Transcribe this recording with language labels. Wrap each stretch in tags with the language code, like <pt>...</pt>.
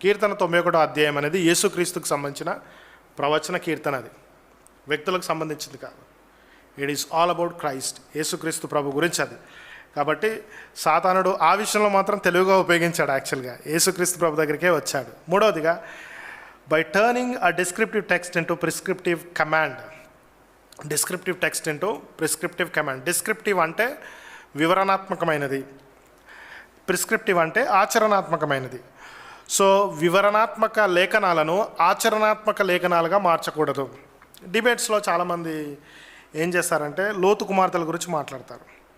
<te>కీర్తన 91వ అధ్యాయం అనేది యేసుక్రీస్తుకు సంబంధించిన ప్రవచన కీర్తన. అది వ్యక్తులకు సంబంధించింది కాదు.</te> <en>it is all about Christ,</en> <te>యేసుక్రీస్తు ప్రభు గురించి అది. కాబట్టి సాతానుడు ఆ విషయంలో మాత్రం తెలివిగా ఉపయోగించాడు. యాక్చువల్గా యేసుక్రీస్తు ప్రభు దగ్గరికే వచ్చాడు.</te> <en>మూడవదిగా, by turning a descriptive text into prescriptive command. Descriptive text into prescriptive command.</en> <te>Descriptive అంటే వివరణాత్మకమైనది, ప్రిస్క్రిప్టివ్ అంటే ఆచరణాత్మకమైనది. సో వివరణాత్మక లేఖనాలను ఆచరణాత్మక లేఖనాలుగా మార్చకూడదు. డిబేట్స్లో చాలామంది ఏం చేస్తారంటే లోతు కుమార్తెల గురించి మాట్లాడతారు.</te>